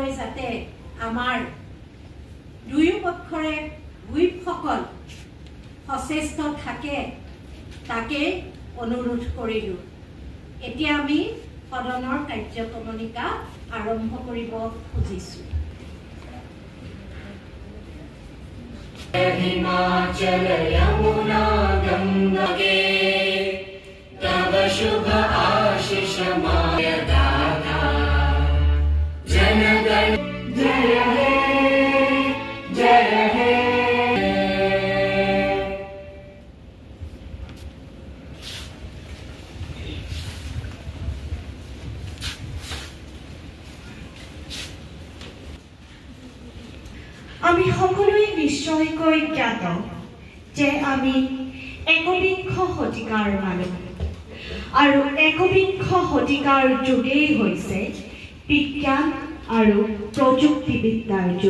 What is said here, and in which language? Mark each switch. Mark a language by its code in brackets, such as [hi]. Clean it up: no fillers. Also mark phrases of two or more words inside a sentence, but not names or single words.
[as] যাতে আমাৰ দুয়ো পক্ষৰে হুইপসকল সচেষ্ট থাকে তাকে অনুৰোধ কৰিলোঁ। এতিয়া আমি সদনৰ কাৰ্যক্ৰমণিকা আৰম্ভ কৰিব খুজিছোঁ। [bn] হিমাচল যমুনা গঙ্গে তব শুভ আশীষ মায় দাতা জনগণ জয় হে জয় হে। [as] আমি সকলোৱে নিশ্চয়কৈ জ্ঞাত যে আমি একবিংশ শতিকাৰ মানুহ আৰু একবিংশ শতিকাৰ যুগেই হৈছে বিজ্ঞান আৰু প্ৰযুক্তিবিদ্যাৰ যুগ।